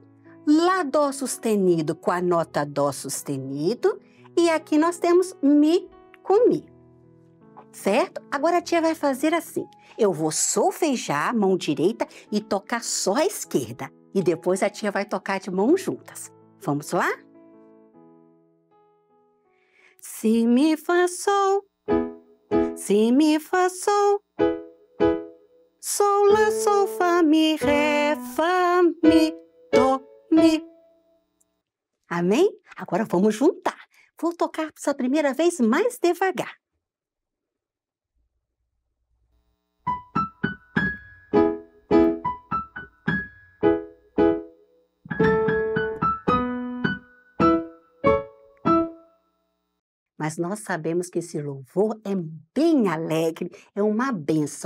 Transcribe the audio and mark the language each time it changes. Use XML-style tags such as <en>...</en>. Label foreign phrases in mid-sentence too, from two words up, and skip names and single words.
<pt>Lá, Dó sustenido com a nota Dó sustenido. E aqui nós temos Mi com Mi. Certo? Agora a tia vai fazer assim. Eu vou solfejar a mão direita e tocar só a esquerda. E depois a tia vai tocar de mãos juntas. Vamos lá? Si, mi, fa, sol. Si, mi, fa, sol. Sol, lá, sol, fá, mi, ré, fá, mi, dó, mi. Amém? Agora vamos juntar. Vou tocar essa primeira vez mais devagar. Mas nós sabemos que esse louvor é bem alegre, é uma bênção.</pt>